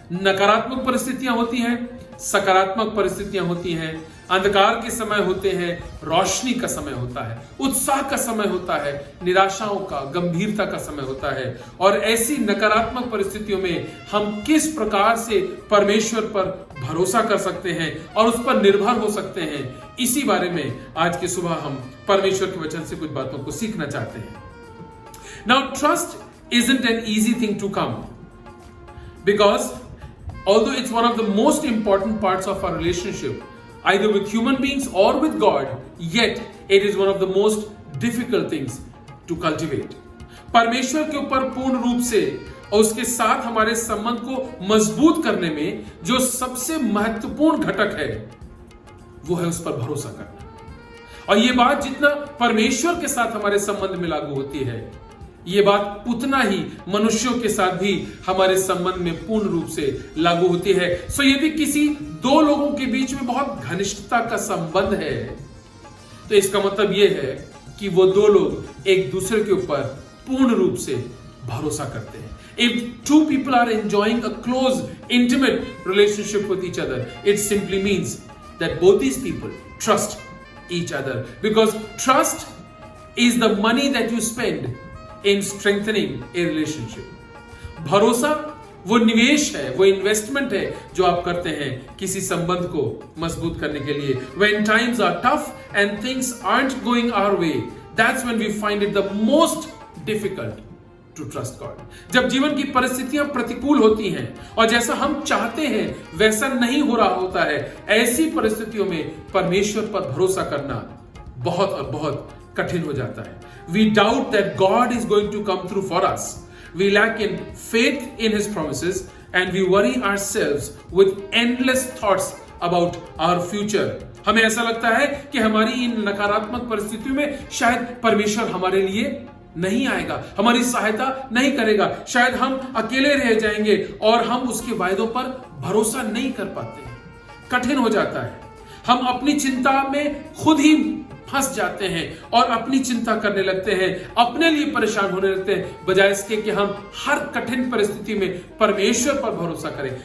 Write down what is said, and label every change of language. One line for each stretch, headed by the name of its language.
Hindi: नकारात्मक परिस्थितियां होती हैं, सकारात्मक परिस्थितियां होती हैं, अंधकार के समय होते हैं, रोशनी का समय होता है, उत्साह का समय होता है, निराशाओं का, गंभीरता का समय होता है। और ऐसी नकारात्मक परिस्थितियों में हम किस प्रकार से परमेश्वर पर भरोसा कर सकते हैं और उस पर निर्भर हो सकते हैं, इसी बारे में आज की सुबह हम परमेश्वर के वचन से कुछ बातों को सीखना चाहते हैं।
English: Now trust isn't an easy thing to come, because although it's one of the most important parts of our relationship, either with human beings or with God, yet it is one of the most difficult things to cultivate.
Hindi: परमेश्वर के ऊपर पूर्ण रूप से और उसके साथ हमारे संबंध को मजबूत करने में जो सबसे महत्वपूर्ण घटक है, वो है उस पर भरोसा करना। और ये बात जितना परमेश्वर के साथ हमारे संबंध में लागू होती है, ये बात उतना ही मनुष्यों के साथ भी हमारे संबंध में पूर्ण रूप से लागू होती है। सो यदि किसी दो लोगों के बीच में बहुत घनिष्ठता का संबंध है, तो इसका मतलब यह है कि वो दो लोग एक दूसरे के ऊपर पूर्ण रूप से भरोसा करते हैं।
English: If two people are enjoying a close, intimate relationship with each other, it simply means that both these people trust each other, because trust is the money that you spend in strengthening a relationship.
Hindi: भरोसा वो निवेश है, वो investment है जो आप करते हैं किसी संबंध को मजबूत करने के लिए।
English: When times are tough and things aren't going our way, that's when we find it the most difficult to trust God.
Hindi: जब जीवन की परिस्थितियां प्रतिकूल होती हैं और जैसा हम चाहते हैं वैसा नहीं हो रहा होता है, ऐसी परिस्थितियों में परमेश्वर पर भरोसा करना बहुत और बहुत कठिन हो जाता है।
English: We doubt that God is going to come through for us. We lack in faith in His promises and we worry ourselves with endless thoughts about our future.
Hindi: हमें ऐसा लगता है कि हमारी इन नकारात्मक परिस्थितियों में शायद परमेश्वर हमारे लिए नहीं आएगा, हमारी सहायता नहीं करेगा, शायद हम अकेले रह जाएंगे और हम उसके वायदों पर भरोसा नहीं कर पाते। कठिन हो जाता है, हम अपनी चिंता में खुद ही फंस जाते हैं और अपनी चिंता करने लगते हैं, अपने लिए परेशान होने लगते हैं, बजाय इसके कि हम हर कठिन परिस्थिति में परमेश्वर पर भरोसा करें।